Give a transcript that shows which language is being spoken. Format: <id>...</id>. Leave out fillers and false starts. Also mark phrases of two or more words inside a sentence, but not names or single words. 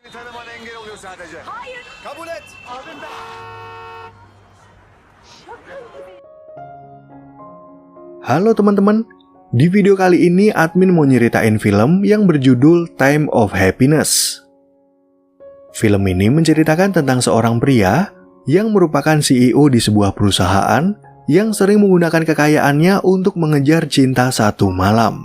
<tr>tanıman engel oluyor sadece. Hayır. Kabul et.</tr> <id>Halo teman-teman, di video kali ini admin mau nyeritain film yang berjudul Time of Happiness. Film ini menceritakan tentang seorang pria yang merupakan CEO di sebuah perusahaan yang sering menggunakan kekayaannya untuk mengejar cinta satu malam.</id>